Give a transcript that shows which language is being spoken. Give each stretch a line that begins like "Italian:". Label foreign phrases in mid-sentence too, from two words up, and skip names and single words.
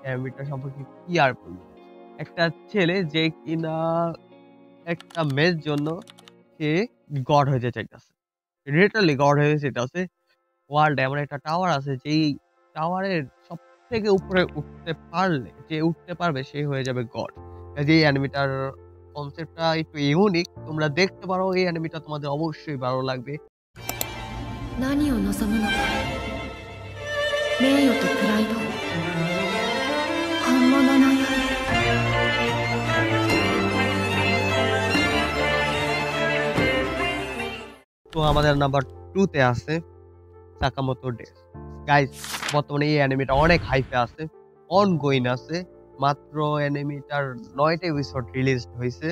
Bangla: অ্যানিমেটা সম্পর্কে কি আর বলবো, একটা ছেলে যে কিনা একটা মেয়ের জন্য সে গড হইতে চাইতেছে,
English: literally god
Bangla: হয়ে যেতেছে। ওয়ার্ল্ডে এমন একটা টাওয়ার আছে, যেই টাওয়ারের সব থেকে উপরে উঠতে পারলে, যে উঠতে পারবে সে হয়ে যাবে গড। যে অ্যানিমেটার কনসেপ্টটা একটু ইউনিক, তোমরা দেখতে পারো। এই অ্যানিমেটা তোমাদের অবশ্যই ভালো লাগবে।
Japanese: 何を望むのか、名誉とプライド、本物のよ。
Bangla: তো আমাদের নাম্বার 2 তে আছে সাকামোতো ডেজ। গাইস, বর্তমানে এই অ্যানিমেটা অনেক হাইপে আছে, অনগোইং আছে। মাত্র অ্যানিমেটার 9টা এপিসোড রিলিজ হয়েছে।